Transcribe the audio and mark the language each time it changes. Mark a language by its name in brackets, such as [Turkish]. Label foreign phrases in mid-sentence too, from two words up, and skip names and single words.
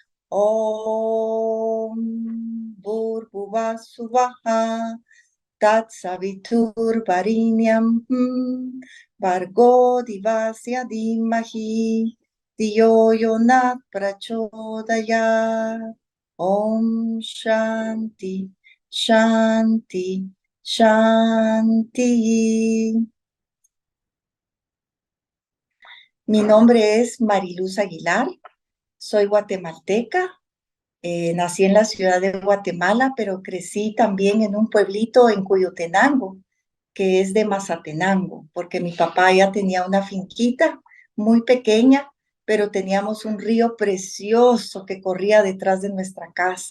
[Sanskrit] Om Bhurvubha Suvaha Tat Savitur Varinyam Bhargo Divasya Dhimahi Tiyo Yonat Prachodayat. Om Shanti, Shanti, Shanti. [Spanish] Mi nombre es Mariluz Aguilar, soy guatemalteca, nací en la ciudad de Guatemala, pero crecí también en un pueblito en Cuyotenango, que es de Mazatenango, porque mi papá ya tenía una finquita muy pequeña, pero teníamos un río precioso que corría detrás de nuestra casa.